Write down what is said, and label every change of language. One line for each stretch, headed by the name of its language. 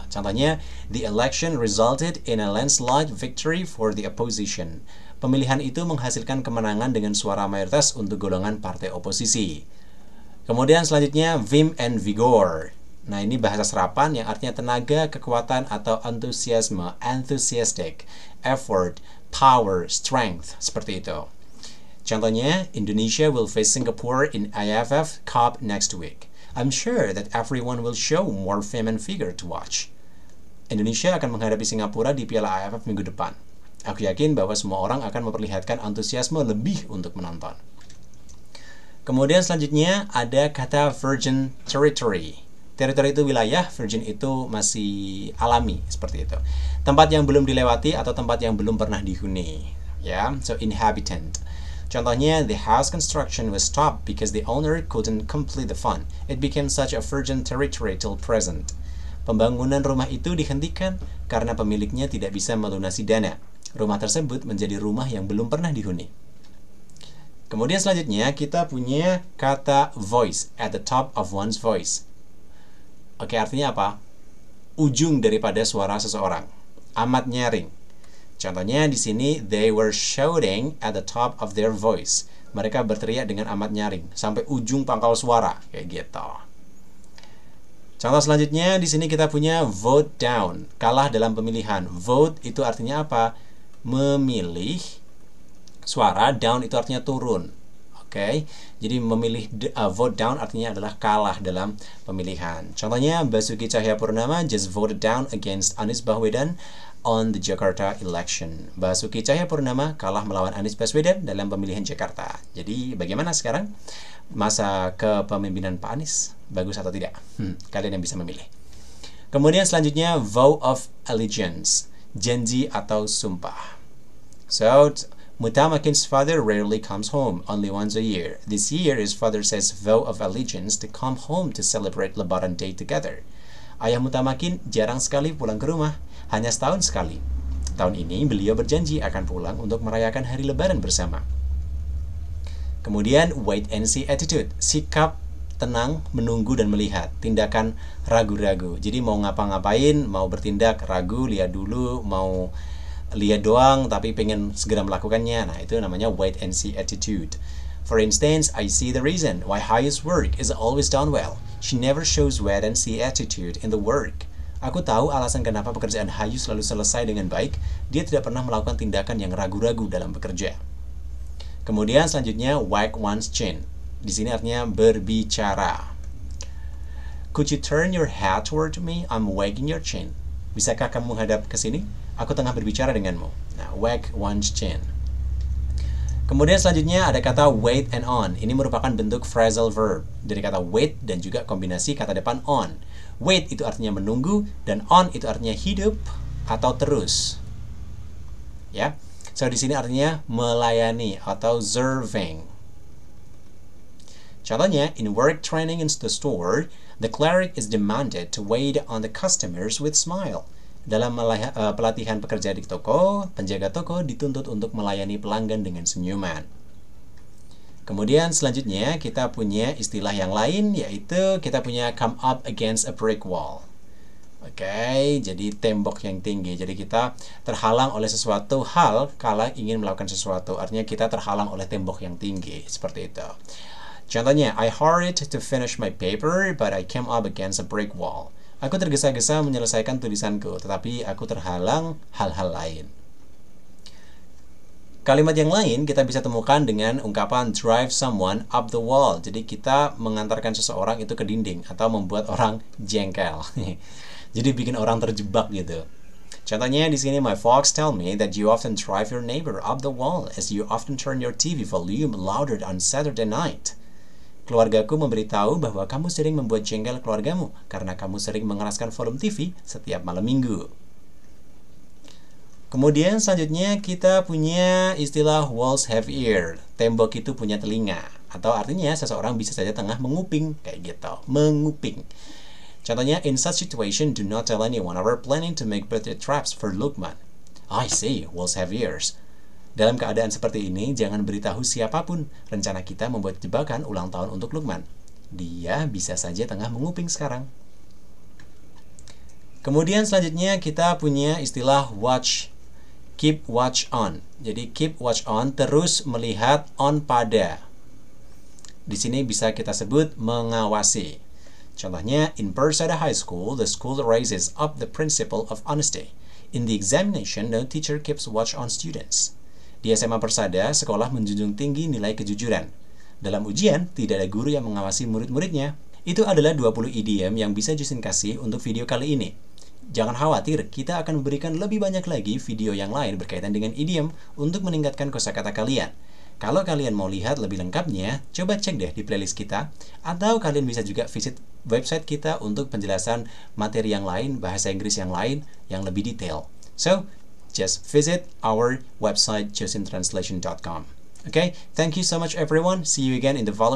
Indonesian: Contohnya,
English: the election resulted in a landslide victory for the opposition.
Indonesian: Pemilihan itu menghasilkan kemenangan dengan suara mayoritas untuk golongan partai oposisi. Kemudian selanjutnya,
English: vim and vigor.
Indonesian: Nah, ini bahasa serapan yang artinya tenaga, kekuatan, atau antusiasme,
English: enthusiastic, effort, power, strength,
Indonesian: seperti itu. Contohnya,
English: Indonesia will face Singapore in IFF Cup next week. I'm sure that everyone will show more vim and vigor to watch.
Indonesian: Indonesia akan menghadapi Singapura di Piala AFF minggu depan. Aku yakin bahwa semua orang akan memperlihatkan antusiasme lebih untuk menonton. Kemudian selanjutnya ada kata virgin territory. Teritori itu wilayah, virgin itu masih alami, seperti itu. Tempat yang belum dilewati atau tempat yang belum pernah dihuni. Ya,
English: so inhabitant.
Indonesian: Contohnya,
English: the house construction was stopped because the owner couldn't complete the fund. It became such a virgin territory till present.
Indonesian: Pembangunan rumah itu dihentikan karena pemiliknya tidak bisa melunasi dana. Rumah tersebut menjadi rumah yang belum pernah dihuni. Kemudian selanjutnya kita punya kata voice,
English: at the top of one's voice.
Indonesian: Oke, artinya apa? Ujung daripada suara seseorang. Amat nyaring. Contohnya di sini,
English: they were shouting at the top of their voice.
Indonesian: Mereka berteriak dengan amat nyaring sampai ujung pangkal suara, kayak gitu. Contoh selanjutnya di sini kita punya vote down, kalah dalam pemilihan. Vote itu artinya apa? Memilih. Suara, down itu artinya turun. Oke, jadi memilih vote down artinya adalah kalah dalam pemilihan. Contohnya,
English: Basuki Cahayapurnama just voted down against Anies Baswedan on the Jakarta election.
Indonesian: Basuki Cahayapurnama kalah melawan Anies Baswedan dalam pemilihan Jakarta. Jadi bagaimana sekarang masa kepemimpinan Pak Anies? Bagus atau tidak? Kalian yang bisa memilih. Kemudian selanjutnya,
English: vow of allegiance,
Indonesian: janji atau sumpah.
English: So, Mutamakin's father rarely comes home, only once a year. This year, his father says vow of allegiance to come home to celebrate Lebaran Day together.
Indonesian: Ayah Mutamakin jarang sekali pulang ke rumah, hanya setahun sekali. Tahun ini, beliau berjanji akan pulang untuk merayakan hari Lebaran bersama. Kemudian,
English: wait and see attitude,
Indonesian: sikap tenang, menunggu dan melihat, tindakan ragu-ragu. Jadi mau ngapa-ngapain, mau bertindak ragu, lihat dulu, mau lihat doang tapi pengen segera melakukannya. Nah, itu namanya
English: wait and see attitude. For instance, I see the reason why Hayu's work is always done well. She never shows wait and see attitude in the work.
Indonesian: Aku tahu alasan kenapa pekerjaan Hayu selalu selesai dengan baik. Dia tidak pernah melakukan tindakan yang ragu-ragu dalam bekerja. Kemudian selanjutnya,
English: wag one's chin.
Indonesian: Di sini artinya berbicara.
English: Could you turn your head toward me? I'm wagging your chin.
Indonesian: Bisakah kamu menghadap ke sini? Aku tengah berbicara denganmu. Nah,
English: wag one's chin.
Indonesian: Kemudian selanjutnya ada kata wait and on. Ini merupakan bentuk phrasal verb dari kata wait dan juga kombinasi kata depan on. Wait itu artinya menunggu dan on itu artinya hidup atau terus. Ya. So di sini artinya melayani atau serving. Contohnya,
English: in work training in the store, the cleric is demanded to wait on the customers with smile.
Indonesian: Dalam pelatihan pekerja di toko, penjaga toko dituntut untuk melayani pelanggan dengan senyuman. Kemudian selanjutnya kita punya istilah yang lain, yaitu kita punya
English: come up against a brick wall.
Indonesian: Oke, jadi tembok yang tinggi. Jadi kita terhalang oleh sesuatu hal kala ingin melakukan sesuatu. Artinya kita terhalang oleh tembok yang tinggi, seperti itu. Contohnya,
English: I hurried to finish my paper, but I came up against a brick wall.
Indonesian: Aku tergesa-gesa menyelesaikan tulisanku, tetapi aku terhalang hal-hal lain. Kalimat yang lain kita bisa temukan dengan ungkapan
English: drive someone up the wall.
Indonesian: Jadi kita mengantarkan seseorang itu ke dinding atau membuat orang jengkel. Jadi bikin orang terjebak gitu. Contohnya di sini,
English: my folks tell me that you often drive your neighbor up the wall as you often turn your TV volume louder on Saturday night.
Indonesian: Keluargaku memberitahu bahwa kamu sering membuat jengkel keluargamu karena kamu sering mengeraskan volume TV setiap malam minggu. Kemudian selanjutnya kita punya istilah
English: walls have ear.
Indonesian: Tembok itu punya telinga. Atau artinya seseorang bisa saja tengah menguping. Kayak gitu. Menguping. Contohnya,
English: in such situation, do not tell anyone. We're planning to make birthday traps for Lukman. I see, walls have ears.
Indonesian: Dalam keadaan seperti ini, jangan beritahu siapapun rencana kita membuat jebakan ulang tahun untuk Lukman. Dia bisa saja tengah menguping sekarang. Kemudian selanjutnya kita punya istilah watch.
English: Keep watch on.
Indonesian: Jadi
English: keep watch on,
Indonesian: terus melihat, on pada. Di sini bisa kita sebut mengawasi. Contohnya,
English: in Persada High School, the school raises up the principle of honesty. In the examination, no teacher keeps watch on students.
Indonesian: Di SMA Persada, sekolah menjunjung tinggi nilai kejujuran. Dalam ujian, tidak ada guru yang mengawasi murid-muridnya. Itu adalah 20 idiom yang bisa Justin kasih untuk video kali ini. Jangan khawatir, kita akan memberikan lebih banyak lagi video yang lain berkaitan dengan idiom untuk meningkatkan kosakata kalian. Kalau kalian mau lihat lebih lengkapnya, coba cek deh di playlist kita, atau kalian bisa juga
English: visit website
Indonesian: kita untuk penjelasan materi yang lain, bahasa Inggris yang lain, yang lebih detail.
English: So, just visit our website, justintranslation.com. Okay, thank you so much everyone. See you again in the following